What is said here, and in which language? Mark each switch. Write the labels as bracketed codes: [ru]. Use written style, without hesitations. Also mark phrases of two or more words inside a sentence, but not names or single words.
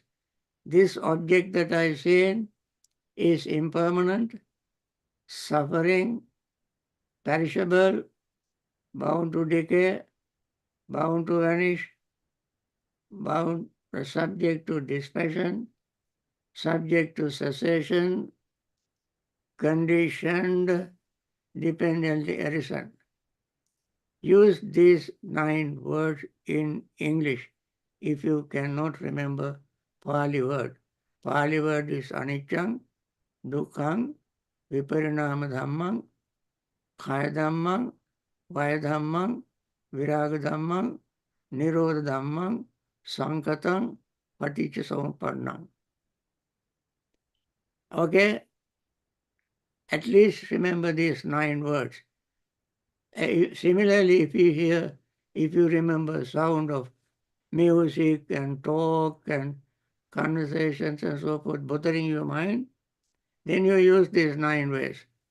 [en] This object that I see is impermanent, suffering, perishable, bound to decay, bound to vanish, bound, subject to dispassion, subject to cessation, conditioned, dependently arisen. Use these 9 words in English if you cannot remember Pali word. Pali word is [pi] anicca, dukkha, viparinama dhammam, khaya dhammam, vaya dhammam, viraga dhammam, nirodha dhammam, sankatam, paticca samuppannam. [en] Okay? At least remember these 9 words. Similarly, if you remember sound of music and talk and conversations and so forth bothering your mind, then you use these 9 ways.